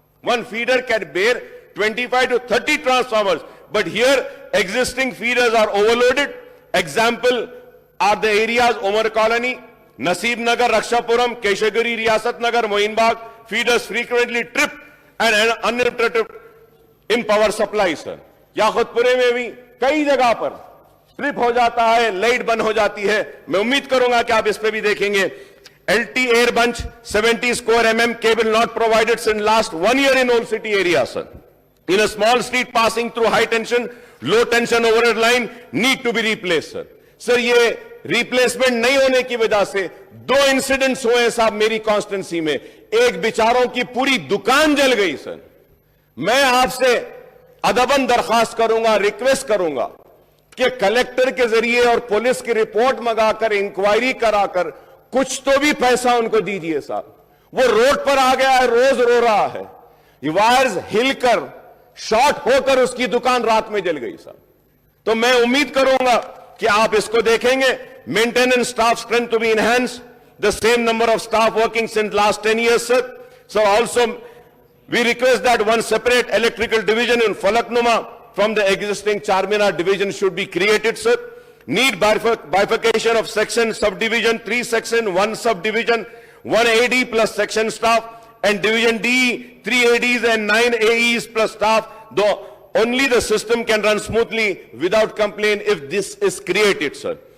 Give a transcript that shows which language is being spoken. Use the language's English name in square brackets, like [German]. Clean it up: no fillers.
[English] One feeder can bear 25 to 30 transformers, but here existing feeders are overloaded. Example are the areas Omar Colony, Naseeb Nagar, Rakshapuram, Keshagiri, Riyasat Nagar, Mohinbag feeders frequently trip and uninterrupted in power supply, sir. [Hindi] याकुतपुरे में भी कई जगह पर trip हो जाता है, light बंद हो जाती है. मैं उम्मीद करूंगा कि आप इस पे भी देखेंगे. [English] LT air bunch 70 square mm cable not provided since last 1 year in Old City area, sir. In a small street passing through high tension, low tension overhead line need to be replaced, sir. [Hindi] Sir, ये replacement नहीं होने की वजह से 2 incidents हुए हैं साहब मेरी कॉन्स्टिट्यूंसी में. एक बेचारों की पूरी दुकान जल गई, सर. मैं आपसे अदबन दरखास्त करूंगा, रिक्वेस्ट करूंगा कि कलेक्टर के जरिए और पुलिस की रिपोर्ट मंगाकर इंक्वायरी कराकर कुछ तो भी पैसा उनको दीजिए साहब. वो रोड पर आ गया है, रोज रो रहा है. वायर्स हिलकर शॉर्ट होकर उसकी दुकान रात में जल गई साहब. तो मैं उम्मीद करूंगा कि आप इसको देखेंगे. [English] Maintenance staff strength to be enhance, the same number of staff working since last 10 years, sir. So also we request that one separate electrical division in Falaknuma from the existing Charminar division should be created, sir. Need bifurcation of section, subdivision, 3 section, 1 subdivision, 1 AD plus section staff, and division D, 3 ADs and 9 AEs plus staff, though only the system can run smoothly without complaint if this is created, sir.